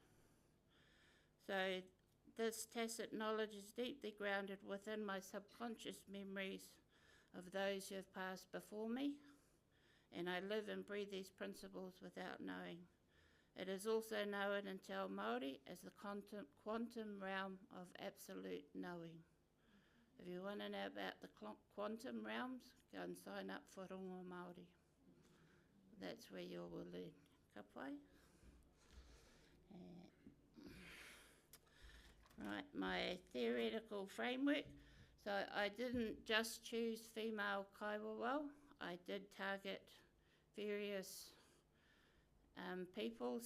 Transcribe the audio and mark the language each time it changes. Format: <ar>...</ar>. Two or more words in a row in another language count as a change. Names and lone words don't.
<en>So this tacit knowledge is deeply grounded within my subconscious memories of those who have passed before me, and I live and breathe these principles without knowing. It is also known in</en> <mi>Te Ao Māori</mi> <en>as the quantum realm of absolute knowing. If you want to know about the quantum realms, go and sign up for Rongo Māori. That's where you will learn.</en> <mi>Ka pai.</mi> <en>Right, my theoretical framework. So I didn't just choose female kaiwawau. I did target various people.</en>